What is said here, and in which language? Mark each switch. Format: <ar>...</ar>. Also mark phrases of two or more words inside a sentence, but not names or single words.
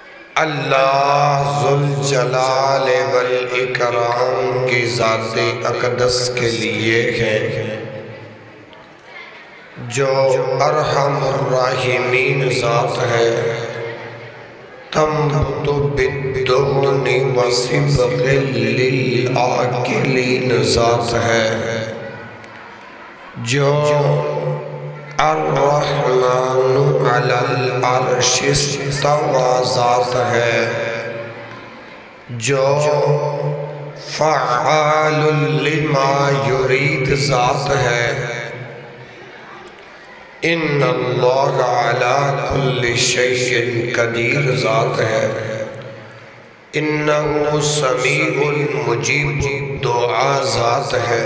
<ur>اللہ</ur> <ar>ذوالجلال والاکرام</ar> <ur>کی ذات اقدس کے لیے ہے جو</ur> <ar>ارحم الراحمین</ar> <ur>ذات ہے،</ur> <ar>تنبت بالدہن وصبغ للعاقلین</ar> <ur>ذات ہے،</ur> <ar>جو الرحمن علی العرش استوى</ar> <ur>ذات ہے، جو</ur> <ar>فعال لما یرید</ar> <ur>ذات ہے،</ur> <ar>ان اللہ علی کل شیء قدیر</ar> <ur>ذات ہے،</ur> <ar>انہ سمیع مجیب دعا</ar> <ur>ذات ہے۔</ur>